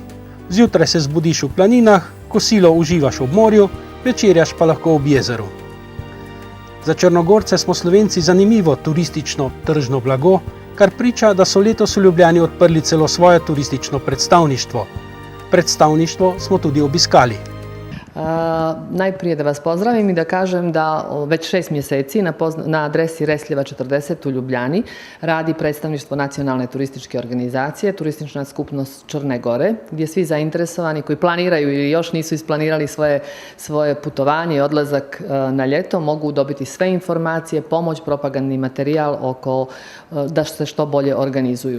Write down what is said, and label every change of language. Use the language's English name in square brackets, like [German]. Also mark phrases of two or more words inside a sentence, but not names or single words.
[Slovenian] Zjutraj se zbudiš v planinah, kosilo uživaš ob morju, večerjaš pa lahko ob jezeru. Za Črnogorce smo Slovenci zanimivo turistično tržno blago, kar priča, da so letos v Ljubljani odprli celo svoje turistično predstavništvo. Predstavništvo smo tudi obiskali. [Serbian] Najprije da vas pozdravim i da kažem da već 6 mjeseci na adresi Resljeva 40 u Ljubljani radi predstavništvo Nacionalne turističke organizacije, Turistična skupnost Črne Gore, gdje svi zainteresovani koji planiraju ili još nisu isplanirali svoje putovanje i odlazak na ljeto mogu dobiti sve informacije, pomoć, propagandni materijal oko da se što bolje organizuju.